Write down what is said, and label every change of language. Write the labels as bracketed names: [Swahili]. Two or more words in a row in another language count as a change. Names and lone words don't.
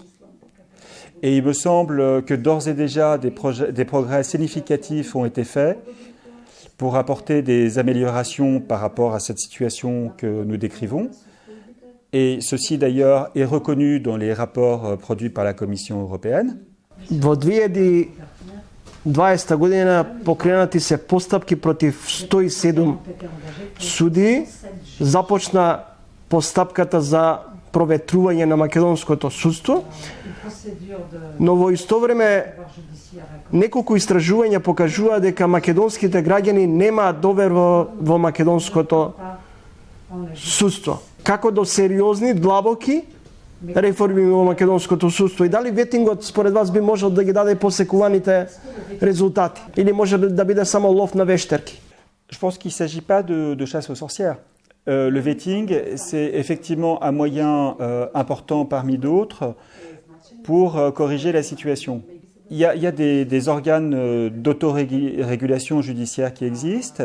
[French] Et il me semble que d'ores et déjà, des progrès significatifs ont été faits pour apporter des améliorations par rapport à cette situation que nous décrivons. Et ceci, d'ailleurs, est reconnu dans les rapports produits par la Commission européenne. [Macedonian] Во 2020 година покренати се постапки против 107 суди, започна постапката за проветрување на македонското судство, но во исто време неколку истражувања покажува дека македонските граѓани немаат довер во македонското судство. Како до сериозни, длабоки реформи во македонското судство и дали ветингот според вас би можел да ги даде посекуваните резултати или може да биде само лов на вештерки? [French] Je pense qu'il ne s'agit pas de chasse aux sorcières. Le vetting, c'est effectivement un moyen important parmi d'autres pour corriger la situation. Il y a des organes d'autorégulation judiciaire qui existent.